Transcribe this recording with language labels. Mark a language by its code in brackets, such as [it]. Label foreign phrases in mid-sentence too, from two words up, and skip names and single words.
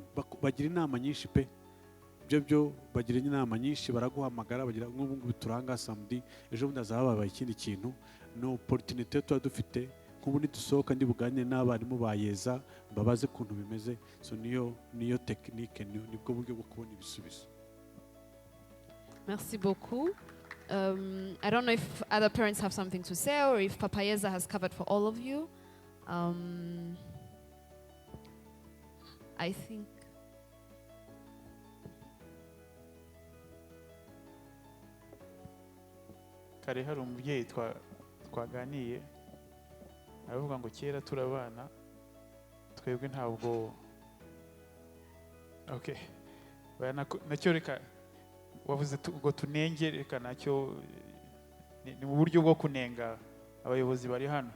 [rw] Bagira inama nyinshi pe, byo bagira inama nyinshi, baraguhamagara, bagira nk'ubu turanga samedi, ejo bundi hazaba habaye ikindi kintu. No opportunité tuba dufite, nk'ubu nidusohoka ndi buganire n'abarimu bayeza mbabaze ukuntu bimeze. So niyo technique, nibwo buryo bwo kubona ibisubizo. [fr] Merci beaucoup. [en] I don't know if other parents have something to say or if Papa Yeza has covered for all of you. I think. [rw] Kare hari umubyeyi twaganiye aravuga ngo kera turabana twebwe ntabwo okay nacyo reka wavuze ngo tunenge, reka nacyo ni mu buryo bwo kunenga abayobozi bari hano.